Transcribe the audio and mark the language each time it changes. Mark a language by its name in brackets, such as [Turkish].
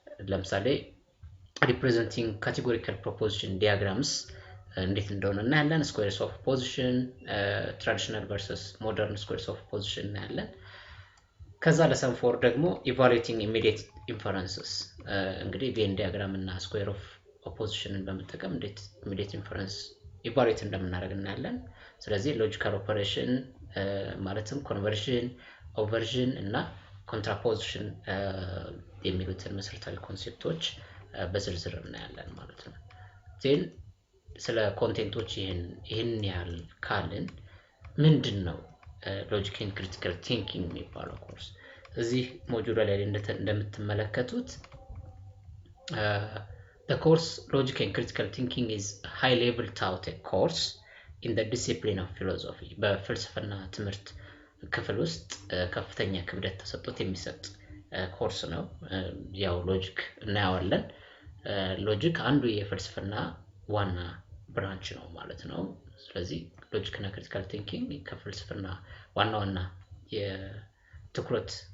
[Amharic] ለምሳሌ ሪፕሬዘንቲንግ ካቴጎሪካል ፕሮፖዚሽን ዲያግራምስ እንዴት እንደሆነ እናያለን። ስኩዌርስ ኦፍ ፖዚሽን፣ ትራዲሽናል ቨርሰስ ሞደርን ስኩዌርስ ኦፍ ፖዚሽን እናያለን። ከዛ ሌሰን 4 ደግሞ ኢቫሉዌቲንግ ኢሚዲየት ኢንፈረንስስ እንግዲህ ቬን ዲያግራም እና ስኩዌር ኦፍ ኦፖዚሽንን በመጠቀም እንዴት ኢሚዲየት ኢንፈረንስ ኢቫሉዌት እንደምናደርግ እናያለን። ስለዚህ ሎጂካል ኦፐሬሽን ማለትም ኮንቨርዥን፣ ኦቨርዥን እና ኮንትራፖዚሽን የሚሉትን መሰረታዊ ኮንሴፕቶች በዝርዝር እናያለን ማለት ነው። ዜን ስለ ኮንቴንቶች ይህን ያህል ካልን ምንድነው ሎጂክ ኤንድ ክሪቲካል ቲንኪንግ የሚባለው ኮርስ? እዚህ ሞጁል ላይ እንደምትመለከቱት [English] the course Logic and Critical Thinking is a high level taught course in the discipline of philosophy. [Amharic] በፍልስፍና ትምህርት ክፍል ውስጥ ከፍተኛ ክብደት ተሰጥቶት የሚሰጥ ኮርስ ነው። ያው ሎጂክ እናያለን። ሎጂክ አንዱ የፍልስፍና ዋና ብራንች ነው ማለት ነው። ስለዚህ ሎጂክ እና ክሪቲካል ቲንኪንግ ከፍልስፍና ዋና የትኩረት